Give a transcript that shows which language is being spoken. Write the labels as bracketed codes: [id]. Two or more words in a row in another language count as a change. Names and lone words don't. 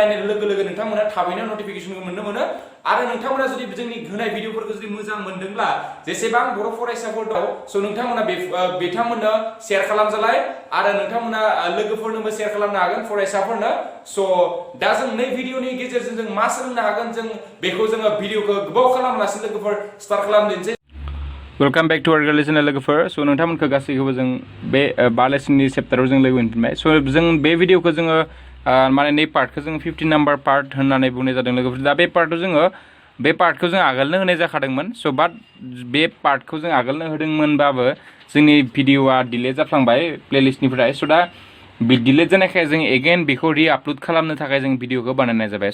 [brx] लोगो लोगो नोंथांमोना थाबैनो नटिफिकेशनखौ मोननो मोनो आरो नोंथांमोना जुदि जोंनि होनाय भिडिअफोरखौ जुदि मोजां मोनदोंब्ला जेसेबां बर' फरायसाफोर दं सो नोंथांमोना बिथांमोननो शेयार खालामजालाय आरो नोंथांमोना लोगोफोरनोबो शेयार खालामनो हागोन फरायसाफोरनो सो दा जों नै भिडिअनि गेजेरजों जों मा सोलोंनो हागोन जों बेखौ जोङो भिडिअखौ गोबाव खालामालासिनो लोगोफोर स्टार्ट खालामदिनोसै [en] welcome back to our [brx] गोरलै चैनेल लोगोफोर सो नोंथांमोनखौ गासैखौबो जों बे बालेसननि चैप्टाराव जों लोगो मोनफिनबाय सो जों बे भिडिअखौ जोङो माने नै पार्टखौ जों 15 [en] number part [brx] होननानै बुंनाय जादों लोगोफोर दा बे पार्टखौ जों आगोलनो होनाय जाखादोंमोन [en] so but [brx] बे पार्टखौ जों आगोलनो होदोंमोनबाबो जोंनि भिडिअआ डिले जाफ्लांबाय प्लेलिस्टनिफ्राय सो दा बे डिले जानायखाय जों एगेन बेखौ रि-आपल'ड खालामनो थाखाय जों भिडिअखौ बानायनाय जाबाय